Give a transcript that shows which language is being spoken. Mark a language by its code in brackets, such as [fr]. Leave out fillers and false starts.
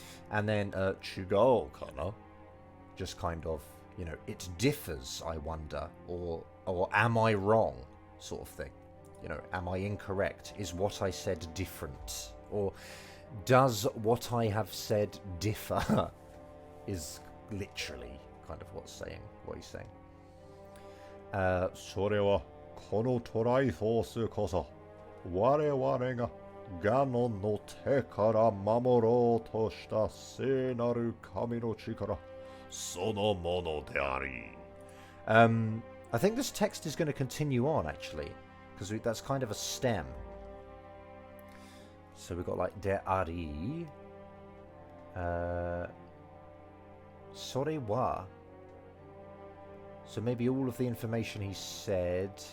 [en] And then, chugao kana, just kind of, you know, it differs, I wonder, or am I wrong, sort of thing. You know, am I incorrect? Is what I said different? Or does what I have said differ? Is literally kind of what he's saying. [ja] それはこのトライフォースこそ我々がガノンの手から守ろうとした聖なる神の力そのものであり。 [en] I think this text is going to continue on, actually, because that's kind of a stem. So we've got like de ari. [ja] それは [en] So maybe all of the information he said.